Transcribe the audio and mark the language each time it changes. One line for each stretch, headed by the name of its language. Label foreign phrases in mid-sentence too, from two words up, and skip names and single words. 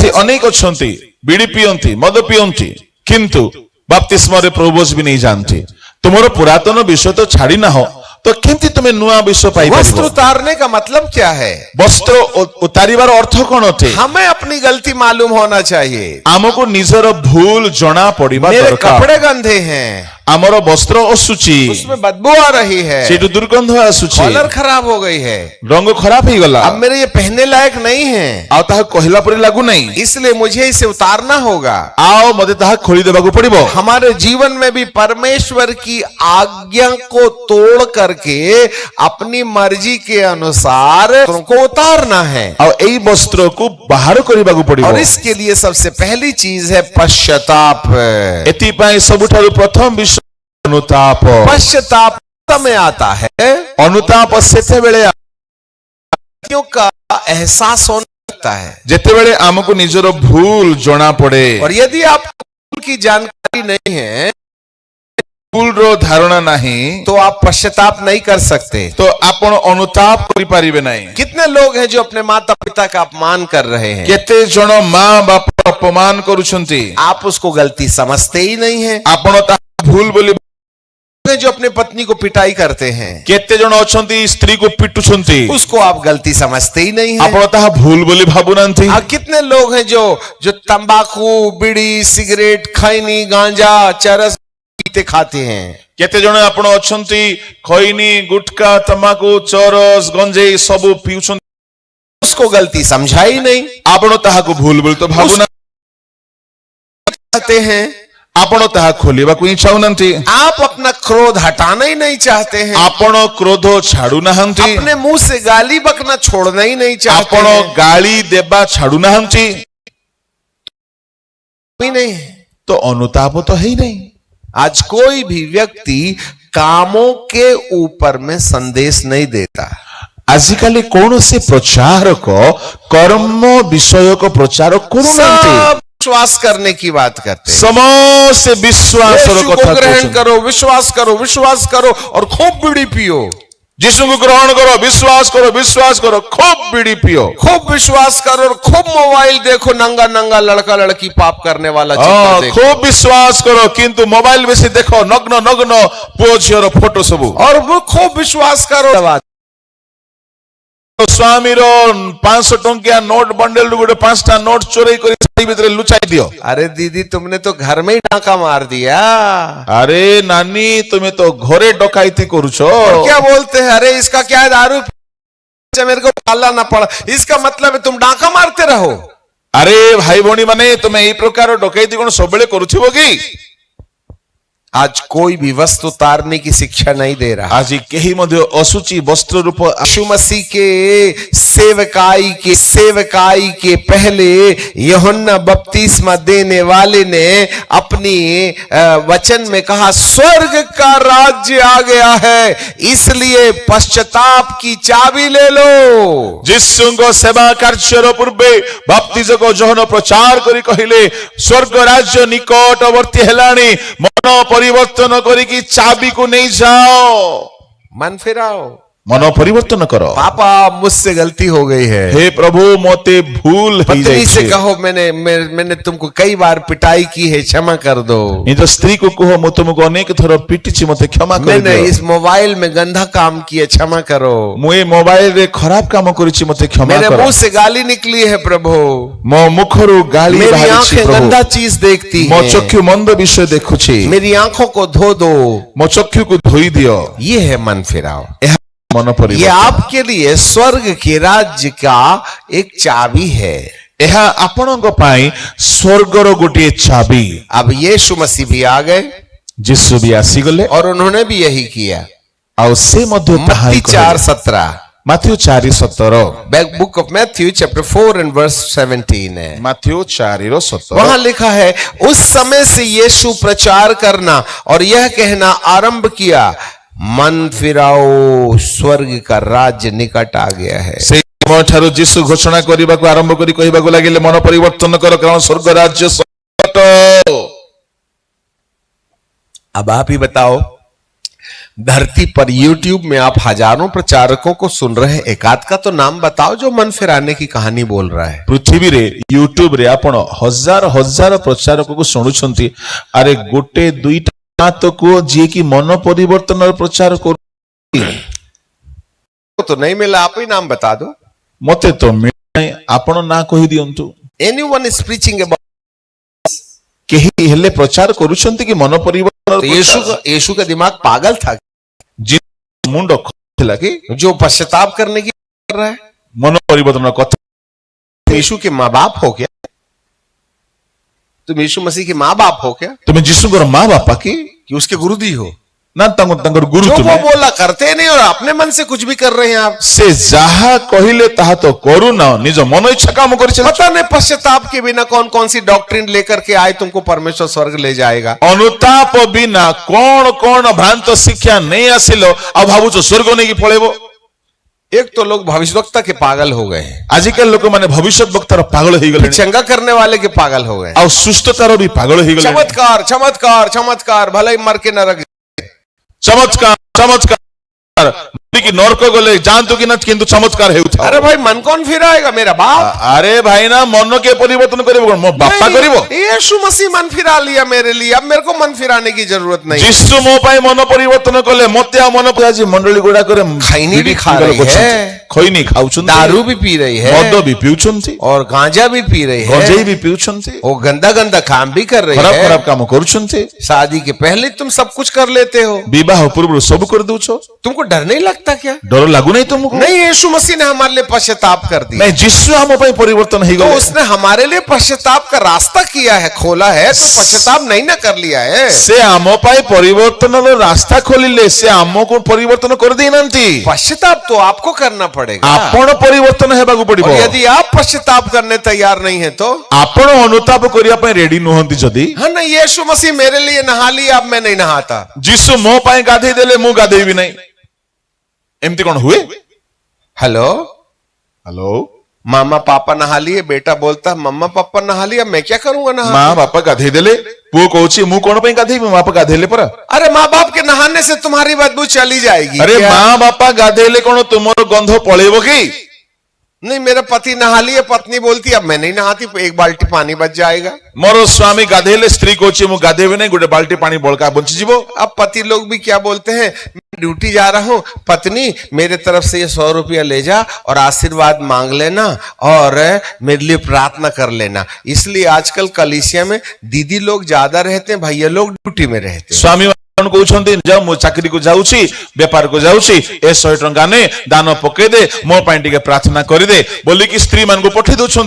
Odia: ଏସେ ଅନେକ ଅଛନ୍ତି ବିଡ଼ି ପିଅନ୍ତି ମଦ ପିଅନ୍ତି କିନ୍ତୁ ବାପ୍ତିସ୍ମ ରେ ପ୍ରଭୁ ଭୋଜ ଭି ନାହିଁ ଜାଣନ୍ତି। ତୁମରୋ ପୁରାତନ ବିଷୟ ତ ଛାଡ଼ି ନା ହୋ ତ କେନ୍ତି ତୁମେ ନୂଆ ବିଷୟ ପାଇ वस्त्र परिबो?
Hindi: उतारने का मतलब क्या है?
Odia: ବସ୍ତ୍ର ଉତାରିବାର ଅର୍ଥ କଉଣ ଅଟେ?
Hindi: हमें अपनी गलती मालूम होना चाहिए।
Odia: ଆମକୁ ନିଜର ଭୁଲ ଜଣା ପଡ଼ିବା
Hindi: मेरे दरकार। कपड़े गंदे हैं,
Odia: ଆମର ବସ୍ତ୍ର ଅସୁଚି
Hindi: उसमें बदबू आ रही है,
Odia: ସେଠୁ ଦୁର୍ଗନ୍ଧ ଆସୁଛି
Hindi: कलर खराब हो गई है,
Odia: ରଙ୍ଗ ଖରାପ ହେଇଗଲା
Hindi: अब मेरे ये पहनने लायक नहीं है,
Odia: ଆଉ ତାହା କହିଲା ପରି ଲାଗୁନାହିଁ
Hindi: इसलिए मुझे इसे उतारना होगा।
Odia: ଆଉ ମତେ ତାହା ଖୋଳି ଦେବାକୁ ପଡିବ।
Hindi: हमारे जीवन में भी परमेश्वर की आज्ञा को तोड़ करके अपनी मर्जी के अनुसार उनको उतारना है,
Odia: ଆଉ ଏଇ ବସ୍ତ୍ରକୁ ବାହାର କରିବାକୁ ପଡିବ।
Hindi: और इसके लिए सबसे पहली चीज है पश्चाताप।
Odia: ଏଥିପାଇଁ ସବୁଠାରୁ ପ୍ରଥମ ବିଷୟ ଅନୁତାପ।
Hindi: पश्चाताप समय आता है
Odia: ଅନୁତାପ ସେତେବେଳେ
Hindi: गलतियों का एहसास होने लगता है,
Odia: ଯେତେବେଳେ ଆମକୁ ନିଜର ଭୁଲ ଜଣା ପଡେ
Hindi: और यदि आपको भूल की जानकारी नहीं है
Odia: ଭୁଲର ଧାରଣା ନାହିଁ
Hindi: तो आप पश्चाताप नहीं कर सकते।
Odia: ତ ଆପଣ ଅନୁତାପ କରିପାରିବେ ନାହିଁ।
Hindi: कितने लोग हैं जो अपने माता पिता का अपमान कर रहे हैं,
Odia: କେତେ ଜଣ ମା ବାପା ଅପମାନ କରୁଛନ୍ତି,
Hindi: आप उसको गलती समझते ही नहीं है।
Odia: ଆପଣ ତାହା ଭୁଲ ବୋଲି
Hindi: जो अपने पत्नी को पिटाई करते हैं
Odia: କେତେ ଜଣ ଅଛନ୍ତି ସ୍ତ୍ରୀକୁ ପିଟୁଛନ୍ତି,
Hindi: उसको आप गलती समझते ही नहीं है।
Odia: ଆପଣ ତାହା ଭୁଲ ବୋଲି ଭାବୁନାହାନ୍ତି।
Hindi: कितने लोग हैं जो तंबाकू, बीड़ी, सिगरेट, खैनी, गांजा, चरस पीते खाते हैं,
Odia: କେତେ ଜଣ ଆପଣ ଅଛନ୍ତି ଖଇନି ଗୁଟକା ତମାକୁ ଚରସ ଗଞ୍ଜେଇ ସବୁ ପିଉଛନ୍ତି,
Hindi: उसको गलती समझा ही नहीं।
Odia: ଆପଣ ତାହାକୁ ଭୁଲ ବୋଲି ତ
Hindi: चाहते हैं,
Odia: ଆପଣ ତାହା ଖୋଲିବାକୁ ହିଁ ଚାହୁଁନାହାନ୍ତି।
Hindi: आप अपना क्रोध हटाना ही नहीं चाहते हैं,
Odia: ଆପଣ କ୍ରୋଧ ଛାଡୁନାହାନ୍ତି,
Hindi: अपने मुंह से गाली बकना छोड़ना ही नहीं चाहते
Odia: ଆପଣ
Hindi: हैं।
Odia: ଗାଳି ଦେବା ଛାଡୁନାହାନ୍ତି,
Hindi: ही नहीं।
Odia: ତ ଅନୁତାପ ତ ହେଇନାହିଁ।
Hindi: आज कोई भी व्यक्ति कामों के ऊपर में संदेश नहीं देता।
Odia: ଆଜିକାଲି କୌଣସି ପ୍ରଚାରକ କର୍ମ ବିଷୟକ ପ୍ରଚାର କରୁନାହାନ୍ତି।
Hindi: सब विश्वास करने की बात करते हैं,
Odia: ସମସ୍ତେ ବିଶ୍ୱାସର
Hindi: यीशु को
Odia: କଥା
Hindi: ग्रहण
Odia: କହୁଛନ୍ତି।
Hindi: करो, विश्वास करो और खूब बीड़ी पियो।
Odia: ଯୀଶୁଙ୍କୁ ଗ୍ରହଣ କର, ବିଶ୍ୱାସ କର, ଖୁବ୍ ବିଡି ପିଅ।
Hindi: खूब विश्वास करो और खूब मोबाइल देखो, नंगा नंगा लड़का लड़की पाप करने वाला चित्र देखो।
Odia: ଖୁବ୍ ବିଶ୍ୱାସ କର କିନ୍ତୁ ମୋବାଇଲ ବେଶୀ ଦେଖ, ନଗ୍ନ ନଗ୍ନ ପୁଅ ଝିଅର ଫଟୋ ସବୁ।
Hindi: और वो खूब विश्वास करो।
Odia: ସ୍ୱାମୀର 500 ଟଙ୍କିଆ ନୋଟ ବଣ୍ଡେଲ ଗୋଟେ 5ଟା ନୋଟ ଚୋରେଇ କରି ଶାଢ଼ୀ ଭିତରେ ଲୁଚାଇ ଦିଅ।
Hindi: अरे दीदी, तुमने तो घर में ही डाका मार दिया।
Odia: ଆରେ ନାନୀ ତୁମେ ତ ଘରେ ଡକାଇତି କରୁଛ।
Hindi: और क्या बोलते हैं, अरे इसका क्या है, दारू मेरे को पालना ना पड़ा, इसका मतलब है तुम डाका मारते रहो।
Odia: ଆରେ ଭାଇ ଭଉଣୀ ମାନେ ତୁମେ ଏଇ ପ୍ରକାର ଡକାଇତି କଣ ସବୁବେଳେ କରୁଥିବ କି?
Hindi: आज कोई भी वस्त्र उतारने की शिक्षा नहीं दे रहा।
Odia: ଆଜି କେହି ମଧ୍ୟ ଅସୁଚି ବସ୍ତ୍ର ରୂପ
Hindi: यीशु मसीह के सेवकाई के पहले यूहन्ना बपतिस्मा देने वाले ने अपनी वचन में कहा, स्वर्ग का राज्य आ गया है, इसलिए पश्चाताप की चाबी ले लो।
Odia: ଯୀଶୁଙ୍କ ସେବା କାର୍ଯ୍ୟର ପୂର୍ବେ ବାପ୍ତିଜକ ଯୋହନ ପ୍ରଚାର କରି କହିଲେ, ସ୍ୱର୍ଗ ରାଜ୍ୟ ନିକଟବର୍ତ୍ତୀ ହେଲାଣି, ମନ ପରିବର୍ତ୍ତନ କରିକି ଚାବିକୁ ନେଇଯାଅ।
Hindi: मन फिराओ।
Odia: ମନ ପରିବର୍ତ୍ତନ କର।
Hindi: पापा, मुझसे गलती हो गई है।
Odia: ହେ ପ୍ରଭୁ ମୋତେ ଭୁଲ
Hindi: पत्नी से कहो, मैंने तुमको कई बार पिटाई की है, क्षमा कर दो।
Odia: ନିଜ ସ୍ତ୍ରୀକୁ କୁହ, ମୁଁ ତୁମକୁ ଅନେକ ଥର ପିଟିଛି, ମୋତେ କ୍ଷମା
Hindi: मैंने
Odia: କରିଦିଅ।
Hindi: इस मोबाइल में गंदा काम किया, क्षमा करो।
Odia: ମୁଁ ଏ ମୋବାଇଲରେ ଖରାପ କାମ କରିଛି, ମୋତେ କ୍ଷମା
Hindi: मेरे
Odia: କର।
Hindi: मुंह से गाली निकली है प्रभु,
Odia: ମୋ ମୁଖରୁ ଗାଳି
Hindi: मेरी
Odia: ବାହାରିଛି
Hindi: आंखें
Odia: ପ୍ରଭୁ।
Hindi: गंदा चीज देखती
Odia: ମୋ
Hindi: हैं,
Odia: ଚକ୍ଷୁ ମନ୍ଦ ବିଷୟ ଦେଖୁଛି,
Hindi: मेरी आंखों को धो दो।
Odia: ମୋ ଚକ୍ଷୁକୁ ଧୋଇ ଦିଅ।
Hindi: ये है मन फिराओ।
Odia: ମନ
Hindi: ये
Odia: ପରିବର୍ତ୍ତନ।
Hindi: आपके लिए स्वर्ग के राज्य का एक चाबी है।
Odia: ଏହା ଆପଣଙ୍କ ପାଇଁ ସ୍ୱର୍ଗର ଗୋଟିଏ ଚାବି।
Hindi: अब यीशु मसीह भी आ गए
Odia: ଯୀଶୁ ବି ଆସିଗଲେ
Hindi: और उन्होंने भी यही किया।
Odia: ଆଉ ସେ ମଧ୍ୟ ତାହା ହିଁ मत्ती କଲେ। 4:17, ମାଥ୍ୟୁ 4:17,
English: Book of Matthew chapter 4 and verse 17 है।
Odia: ମାଥ୍ୟୁ 4:17।
Hindi: वहां लिखा है, उस समय से यीशु प्रचार करना और यह कहना आरंभ किया, मन फिराओ, स्वर्ग का राज्य निकट आ गया है।
Odia: ସେଇ ସମୟ ଠାରୁ ଯୀଶୁ ଘୋଷଣା କରିବାକୁ ଆରମ୍ଭ କରି କହିବାକୁ ଲାଗିଲେ, ମନ ପରିବର୍ତ୍ତନ କର, କାରଣ ସ୍ୱର୍ଗ ରାଜ୍ୟ ସଙ୍କଟ।
Hindi: अब आप ही बताओ, धरती पर YouTube में आप हजारों प्रचारकों को सुन रहे हैं, एकाध का तो नाम बताओ जो मन फिराने की कहानी बोल रहा है।
Odia: ପୃଥିବୀରେ ୟୁଟ୍ୟୁବରେ ଆପଣ ହଜାର ହଜାର ପ୍ରଚାରକକୁ ଶୁଣୁଛନ୍ତି, ଆରେ ଗୋଟେ ଦୁଇଟା ତ କୁହ ଯିଏ କି ମନ ପରିବର୍ତ୍ତନର ପ୍ରଚାର କରୁ।
Hindi: तो नहीं मिला, आप ही नाम बता दो।
Odia: ମତେ ତ ମିଳୁନାହିଁ, ଆପଣ ନା କହିଦିଅନ୍ତୁ।
English: Anyone is preaching about,
Odia: କେହି ହେଲେ ପ୍ରଚାର କରୁଛନ୍ତି କି ମନ ପରିବର୍ତ୍ତନ
Hindi: तो यीशु का दिमाग पागल था
Odia: मुंड ଥିଲା କି
Hindi: जो पश्चाताप करने की कर रहा है?
Odia: ମନ ପରିବର୍ତ୍ତନ କଥା
Hindi: यीशु के माँ बाप हो क्या? तुम यीशु मसीह के माँ बाप हो क्या
Odia: ତୁମେ ଯୀଶୁଙ୍କର ମା ବାପା କି
Hindi: कि उसके गुरुजी हो?
Odia: ନା ତାଙ୍କର ଗୁରୁ
Hindi: जो वो
Odia: ତୁମେ
Hindi: बोला करते नहीं और अपने मन से कुछ भी कर रहे हैं आप।
Odia: ସେ ଯାହା କହିଲେ ତାହା ତ କରୁନ ନିଜ ମନ ଇଚ୍ଛା କାମ କରିଚାଲ
Hindi: पता नहीं पश्चाताप के बिना कौन कौन सी डॉक्ट्रिन लेकर के आए तुमको परमेश्वर स्वर्ग ले जाएगा।
Odia: ଅନୁତାପ ବିନା କଣ କଣ ଭ୍ରାନ୍ତ ଶିକ୍ଷା ନେଇ ଆସିଲ ଆଉ ଭାବୁଛ ସ୍ୱର୍ଗ ନେଇକି ପଳେଇବ।
Hindi: एक तो लोग भविष्यवक्ता के पागल हो गए हैं,
Odia: ଆଜିକାଲି ଲୋକମାନେ ଭବିଷ୍ୟତ ବକ୍ତାର ପାଗଳ ହେଇଗଲେଣି
Hindi: चंगा करने वाले के पागल हो गए।
Odia: ଆଉ ସୁସ୍ଥତାର ବି ପାଗଳ ହେଇଗଲେଣି।
Hindi: चमत्कार चमत्कार चमत्कार भले ही मर के नरक।
Odia: ଚମତ୍କାର ଚମତ୍କାର କି ନରକ ଗଲେ ଯାଆନ୍ତୁ କି ନା କିନ୍ତୁ ଚମତ୍କାର ହେଉଥାଏ।
Hindi: अरे भाई मन कौन फिराएगा? मेरा बाप।
Odia: ଆରେ ଭାଇନା ମନ କେ ପରିବର୍ତ୍ତନ କରିବ କଣ ମୋ ବାପା କରିବ?
Hindi: यीशु मसीह मन फिरा लिया मेरे लिए, अब मेरे को मन फिराने की जरूरत नहीं।
Odia: ଯୀଶୁ ମୋ ପାଇଁ ମନ ପରିବର୍ତ୍ତନ କଲେ ମତେ ଆଉ ମନ ଆଜି ମଣ୍ଡଳୀ ଗୁଡାକରେ
Hindi: खैनी भी खा रही है,
Odia: ଖଇନି ଖାଉଛନ୍ତି,
Hindi: दारू भी पी रही है,
Odia: ମଦ ବି ପିଉଛନ୍ତି,
Hindi: और गांजा भी पी रही है,
Odia: ଗଞ୍ଜେଇ ବି ପିଉଛନ୍ତି,
Hindi: वो गंदा गंदा काम भी कर रही
Odia: ଖରାପ
Hindi: है।
Odia: ଖରାପ କାମ କରୁଛନ୍ତି।
Hindi: शादी के पहले तुम सब कुछ कर लेते हो,
Odia: ବିବାହ ପୂର୍ବରୁ ସବୁ କରିଦଉଛ।
Hindi: तुमको डर नहीं लगता क्या?
Odia: ଡର ଲାଗୁନାହିଁ ତୁମକୁ?
Hindi: नहीं, यीशु मसीह ने हमारे लिए पश्चाताप कर दिया।
Odia: ନାଇଁ ଯୀଶୁ ଆମ ପାଇଁ ପରିବର୍ତ୍ତନ
Hindi: तो
Odia: ହେଇଗଲେ।
Hindi: उसने हमारे लिए पश्चाताप का रास्ता किया है, खोला है, तो पश्चाताप नहीं ना कर लिया है।
Odia: ସେ ଆମ ପାଇଁ ପରିବର୍ତ୍ତନର ରାସ୍ତା ଖୋଲିଲେ, ସେ ଆମକୁ ପରିବର୍ତ୍ତନ କରିଦେଇନାହାନ୍ତି।
Hindi: पश्चाताप तो आपको करना पड़ेगा।
Odia: ଆପଣ ପରିବର୍ତ୍ତନ ହେବାକୁ ପଡିବ।
Hindi: और यदि आप पश्चाताप करने तैयार नहीं है तो
Odia: ଆପଣ ଅନୁତାପ କରିବା ପାଇଁ ରେଡି ନୁହନ୍ତି ଯଦି,
Hindi: हाँ ना, यीशु मसीह मेरे लिए नहा लिया, अब मैं नहीं नहाता।
Odia: ଯୀଶୁ ମୋ ପାଇଁ ଗାଧେଇ ଦେଲେ ମୁଁ ଗାଧେଇବି ନାହିଁ, ଏମିତି କଣ ହୁଏ?
Hindi: हेलो,
Odia: ହ୍ୟାଲୋ,
Hindi: मामा पापा नहा लिए, बेटा बोलता मम्मा पापा नहा लिया, मैं क्या करूंगा नहा?
Odia: ମା ବାପା ଗାଧେଇ ଦେଲେ, ପୁଅ କହୁଛି ମୁଁ କଣ ପାଇଁ ଗାଧେଇବି, ମା ବାପା ଗାଧେଇଲେ ପରା।
Hindi: अरे माँ बाप के नहाने से तुम्हारी बदबू चली जाएगी
Odia: ଆରେ
Hindi: क्या?
Odia: ମା ବାପା ଗାଧେଇଲେ କଣ ତୁମର ଗନ୍ଧ ପଳେଇବ କି?
Hindi: नहीं, मेरा पति नहा लिए, पत्नी बोलती अब मैं नहीं नहाती, एक बाल्टी पानी बच जाएगा।
Odia: ମୋର ସ୍ୱାମୀ ଗାଧେଇଲେ, ସ୍ତ୍ରୀ କହୁଛି ମୁଁ ଗାଧେଇବି ନାହିଁ, ଗୋଟେ ବାଲ୍ଟି ପାଣି ବଳକା ବଞ୍ଚିଯିବ।
Hindi: अब पति लोग भी क्या बोलते हैं, मैं ड्यूटी जा रहा हूं, पत्नी मेरे तरफ से ये 100 रुपया ले जा और आशीर्वाद मांग लेना और मेरे लिए प्रार्थना कर लेना। इसलिए आजकल कलीसिया में दीदी लोग ज्यादा रहते हैं, भैया लोग ड्यूटी में रहते हैं।
Odia: ସ୍ୱାମୀ କହୁଛନ୍ତି ଯାଉ ମୁଁ ଚାକିରିକୁ ଯାଉଛି, ବେପାରକୁ ଯାଉଛି, ଏ 100 ଟଙ୍କା ନେ ଦାନ ପକେଇଦେ, ମୋ ପାଇଁ ଟିକେ ପ୍ରାର୍ଥନା କରିଦେ ବୋଲିକି ସ୍ତ୍ରୀ ମାନଙ୍କୁ ପଠେଇ ଦଉଛନ୍ତି।